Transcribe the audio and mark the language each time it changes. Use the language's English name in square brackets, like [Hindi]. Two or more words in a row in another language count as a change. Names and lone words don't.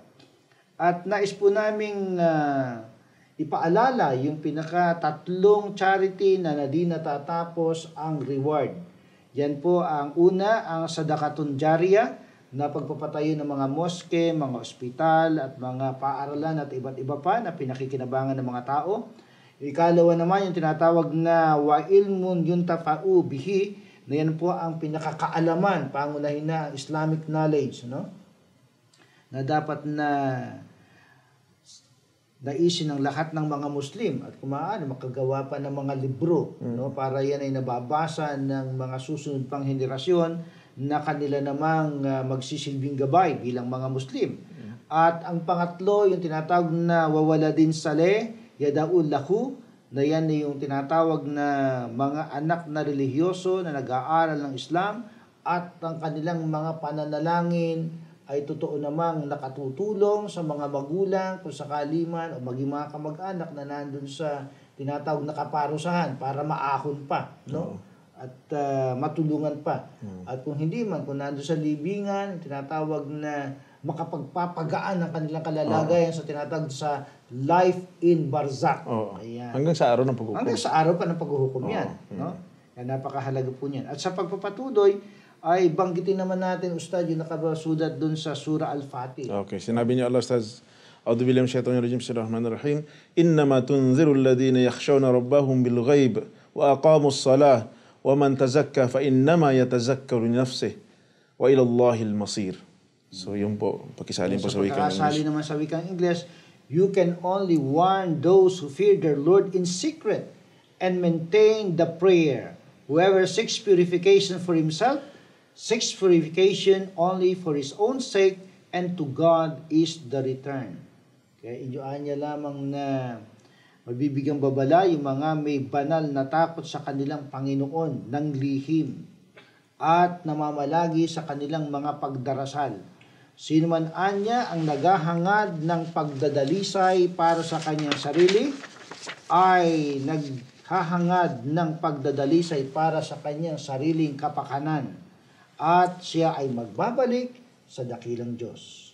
[Filipino] At nais po naming ipaalala yung pinaka-tatlong charity na di natatapos ang reward. Yan po ang una, ang [Arabic] صدقة جارية, [Filipino] na pagpapatayo ng mga moske, mga ospital at mga paaralan at iba't iba pa na pinakikinabangan ng mga tao. Ikalawa naman yung tinatawag na [Arabic] وعلم ينتفع به, [Filipino] na yan po ang pinakakaalaman, pangunahin na [English] Islamic knowledge, [Filipino] na dapat na naisin ng lahat ng mga Muslim at kung maaari makagawa pa ng mga libro, para yan ay nababasa ng mga susunod pang henerasyon na kanila namang magsisilbing gabay bilang mga Muslim. At ang pangatlo, yung tinatawag na [Arabic] وولد صالح يدعو له, [Filipino] na yan yung tinatawag na mga anak na relihiyoso na nag-aaral ng Islam at ang kanilang mga pananalangin ay totoo namang nakatutulong sa mga magulang kung sakali man o maging mga kamag-anak na nandun sa tinatawag na kaparusahan para maahon pa, at matulungan pa. At kung hindi man, kung nandun sa libingan, tinatawag na makapagpapagaan ng kanilang kalalagayan sa tinatawag sa [English] life in barzakh. [Filipino] Oo. Ayan. Hanggang sa araw ng paghukom. Hanggang sa araw pa ng paghuhukom yan. No? Yan, napakahalaga po niyan. At sa pagpapatuloy, ay banggitin naman natin, Ustad, yung nakasulat dun sa Surah Al-Fatih. Okay, sinabi niya Allah, Ustaz, [Arabic] أعوذ بالله من الشيطان الرجيم بسم الله الرحمن الرحيم. إنما تنذر الذين يخشون ربهم بالغيب وأقاموا الصلاة ومن تزكى فإنما يتزكى لنفسه وإلى الله المصير. [Filipino] So yun po, pakisalin po sa wikang Pagkakasali English. naman sa wikang English, [English] you can only warn those who fear their Lord in secret and maintain the prayer. Whoever seeks purification for himself, seeks purification only for his own sake, and to God is the return. [Filipino] Kaya inyuan niya lamang na mabibigyang babala yung mga may banal na takot sa kanilang Panginoon ng lihim at namamalagi sa kanilang mga pagdarasal. Sino man anya ang naghahangad ng pagdadalisay para sa kanyang sarili ay naghahangad ng pagdadalisay para sa kanyang sariling kapakanan at siya ay magbabalik sa dakilang Diyos.